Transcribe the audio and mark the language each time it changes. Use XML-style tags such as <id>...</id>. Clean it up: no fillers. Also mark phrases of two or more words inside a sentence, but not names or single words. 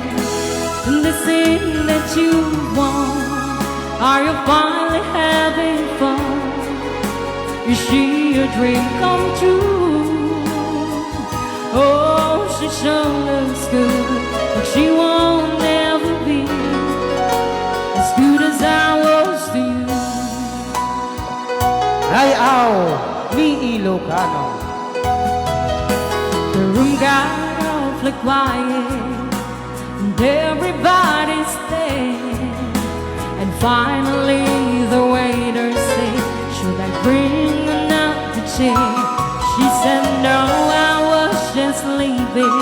<en>And the thing that you want, are you finally having fun? Is she a dream come true? Oh, she sure looks good, but she won't ever be as good as I was to you.</en> <ilo>Rayaw ni Ilocano.</ilo> <en>The room got awfully quiet, and everybody's there. And finally the waiter said, should I bring another chair? She said no, I was just leaving.</en>